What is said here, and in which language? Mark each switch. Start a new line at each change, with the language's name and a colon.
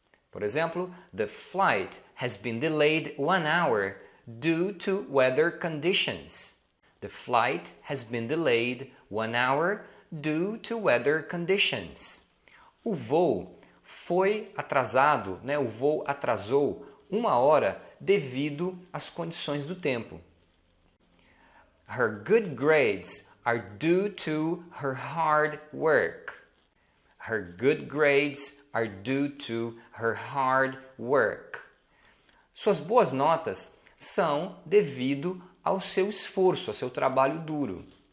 Portuguese: Por exemplo,
English: the flight has been delayed 1 hour due to weather conditions. The flight has been delayed 1 hour due to weather conditions.
Portuguese: O voo foi atrasado, o voo atrasou 1 hora devido às condições do tempo.
English: Her good grades are due to her hard work. Her good grades are due to her hard work.
Portuguese: Suas boas notas são devido ao seu esforço, ao seu trabalho duro.